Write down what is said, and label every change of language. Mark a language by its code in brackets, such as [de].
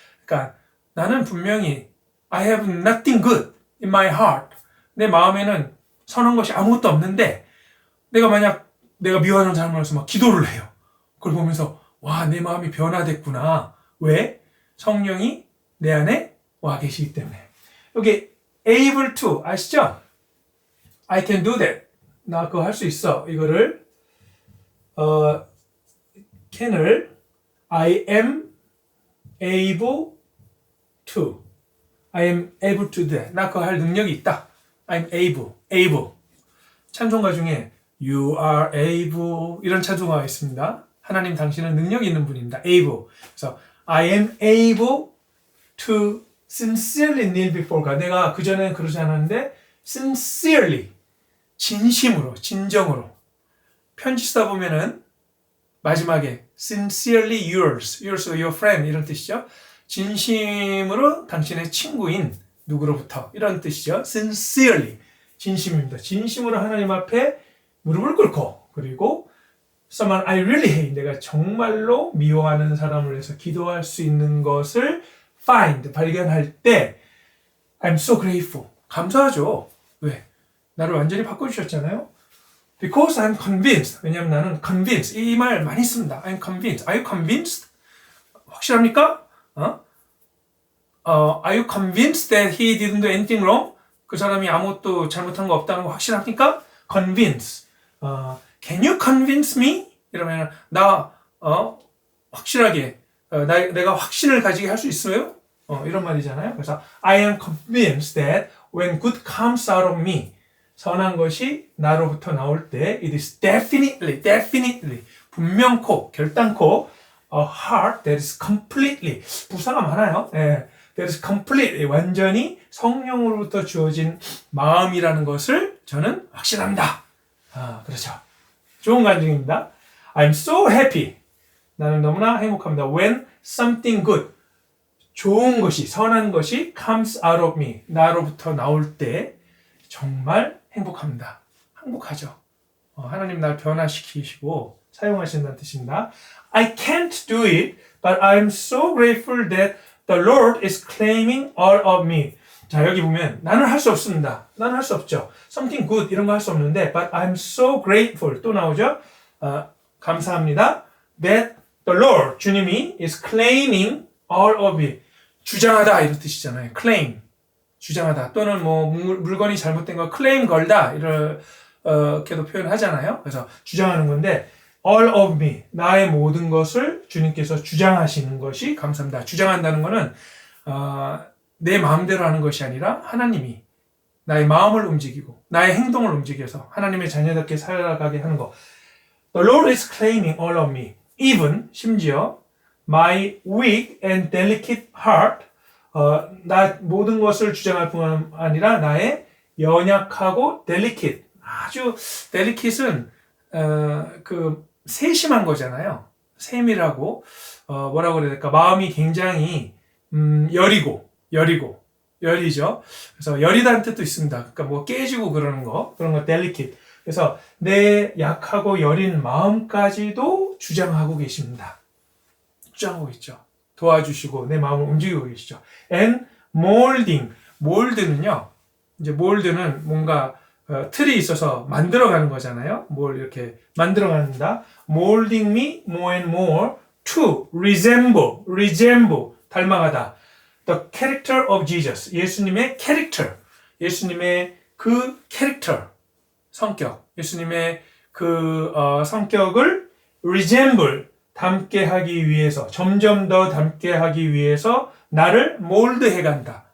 [ko] 그러니까 나는 분명히 [en] I have nothing good in my heart. [ko] 내 마음에는 선한 것이 아무것도 없는데 내가 미워하는 사람을 해서 막 기도를 해요. 그걸 보면서 와, 내 마음이 변화됐구나. 왜? 성령이 내 안에 와 계시기 때문에. 여기 able to 아시죠? [en] I can do that. [ko] 나 그거 할 수 있어. 이거를 can을 I am able to do that. 나 그거 할 능력이 있다. I'm able. 찬송가 중에 You are able 이런 찬송가가 있습니다. 하나님 당신은 능력이 있는 분입니다. [en] able. 그래서 I am able to sincerely kneel before God. [ko] 내가 그전에는 그러지 않았는데 sincerely 진심으로 진정으로 편지 쓰다 보면은 마지막에 [en] sincerely yours your friend [ko] 이런 뜻이죠. 진심으로 당신의 친구인 누구로부터 이런 뜻이죠. sincerely 진심입니다. 진심으로 하나님 앞에 무릎을 꿇고 그리고 [en] someone I really hate [ko] 내가 정말로 미워하는 사람을 위해서 기도할 수 있는 것을 발견할 때 [en] I'm so grateful [ko] 감사하죠. 왜? 나를 완전히 바꿔주셨잖아요. [en] Because I'm convinced [ko] 왜냐하면 나는 convinced 이 말 많이 씁니다. [en] I'm convinced. Are you convinced? [ko] 확실합니까? [en] Are you convinced that he didn't do anything wrong? [ko] 그 사람이 아무것도 잘못한 거 없다는 거 확실합니까? [en] Convince. Can you convince me? [ko] 이러면 나 확실하게 내가 확신을 가지게 할 수 있어요? 이런 말이잖아요. [en] 그래서 I am convinced that when good comes out of me [ko] 선한 것이 나로부터 나올 때 [en] it is definitely [ko] 분명코 결단코 [en] a heart that is completely [ko] 부사가 많아요. [en] that is completely [ko] 완전히 성령으로부터 주어진 마음이라는 것을 저는 확신합니다. 그렇죠. 좋은 간증입니다. [en] I'm so happy. [ko] 나는 너무나 행복합니다. [en] When something good, [ko] 좋은 것이, 선한 것이 [en] comes out of me, [ko] 나로부터 나올 때 정말 행복합니다. 행복하죠. 하나님 날 변화시키시고 사용하신다는 뜻입니다. [en] I can't do it, but I'm so grateful that the Lord is claiming all of me. [ko] 자, 여기 보면 나는 할 수 없습니다. 나는 할 수 없죠. [en] Something good [ko] 이런 거 할 수 없는데 [en] but I'm so grateful [ko] 또 나오죠. 감사합니다. [en] That the Lord [ko] 주님이 [en] is claiming all of it. [ko] 주장하다 이런 뜻이잖아요. claim 주장하다 또는 뭐 물건이 잘못된 거 claim 걸다 이렇게도 표현하잖아요. 그래서 주장하는 건데 [en] all of me [ko] 나의 모든 것을 주님께서 주장하시는 것이 감사합니다. 주장한다는 거는 내 마음대로 하는 것이 아니라 하나님이 나의 마음을 움직이고 나의 행동을 움직여서 하나님의 자녀답게 살아가게 하는 것. [en] The Lord is claiming all of me. [ko] even 심지어 [en] my weak and delicate heart [ko] 나 모든 것을 주장할 뿐 아니라 나의 연약하고 delicate 아주 delicate은 그 세심한 거잖아요. 세밀하고 뭐라고 그래야 될까? 마음이 굉장히 여리죠. 그래서 여리다는 뜻도 있습니다. 그러니까 뭐 깨지고 그런 거 delicate. 그래서 내 약하고 여린 마음까지도 주장하고 계십니다. 주장하고 있죠. 도와주시고 내 마음을 움직이고 계시죠. [en] And molding는요. [ko] 이제 mold는 뭔가 틀이 있어서 만들어가는 거잖아요. 뭘 이렇게 만들어간다. [en] Molding me more and more to resemble [ko] 닮아가다. [en] The character of Jesus. [ko] 예수님의 character. 예수님의 그 캐릭터, 성격. 예수님의 그 성격을 resemble 닮게 하기 위해서 점점 더 닮게 하기 위해서 나를 몰드해 간다.